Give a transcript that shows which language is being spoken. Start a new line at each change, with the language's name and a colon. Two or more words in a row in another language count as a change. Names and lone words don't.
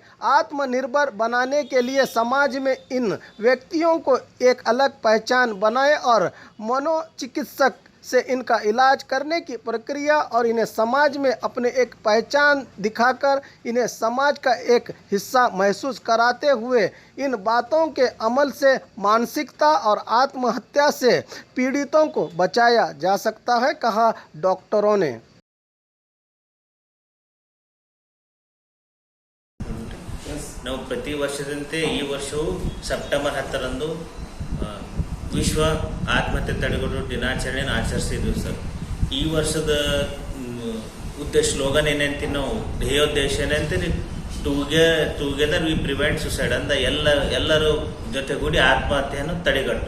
Hindi: आत्मनिर्भर बनाने के लिए समाज में इन व्यक्तियों को एक अलग पहचान बनाएं और मनोचिकित्सक से इनका इलाज करने की प्रक्रिया और इन्हें समाज में अपने एक पहचान दिखाकर इन्हें समाज का एक हिस्सा महसूस कराते हुए इन बातों के अमल से मानसिकता और आत्महत्या से पीड़ितों को बचाया जा सकता है, कहा डॉक्टरों ने।
Kannada: ನಾವು ಪ್ರತಿ ವರ್ಷದಂತೆ ಈ ವರ್ಷವೂ ಸೆಪ್ಟೆಂಬರ್ 10ರಂದು ವಿಶ್ವ ಆತ್ಮಹತ್ಯೆ ತಡೆಗಟ್ಟುವ ದಿನಾಚರಣೆಯನ್ನು ಆಚರಿಸಿದ್ವಿ ಸರ್. ಈ ವರ್ಷದ ಸ್ಲೋಗನ್ ಏನಂತೀವಿ ನಾವು, ಧ್ಯೇಯೋದ್ದೇಶ ಏನಂತೀವಿ,
English: together we prevent suicide
Kannada: ಅಂತ ಎಲ್ಲರೂ ಜೊತೆಗೂಡಿ ಆತ್ಮಹತ್ಯೆಯನ್ನು ತಡೆಗಟ್ಟೋಣ.